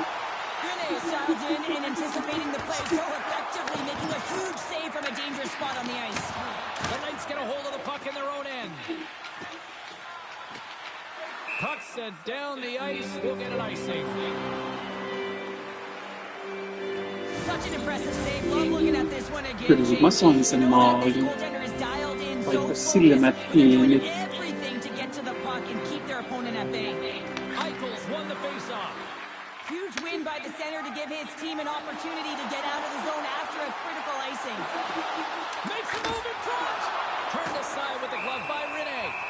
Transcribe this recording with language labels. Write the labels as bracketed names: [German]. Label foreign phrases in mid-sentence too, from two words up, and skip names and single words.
[English] Rene is dialed in and anticipating the play so effectively, making a huge save from a dangerous spot on the ice. The Knights get a hold of the puck in their own end. Puck sent down the ice. We'll get an icing. Such an impressive save. Love looking at this one again. [Finnish] Kyllä mä sain sen maalin. Vaikka silmät kiinni. [English] Everything to get to the puck and keep their opponent at bay. Eichels won the faceoff. Huge win by the center to give his team an opportunity to get out of the zone after a critical icing. Makes a move in front. Turned aside with the glove by Rene.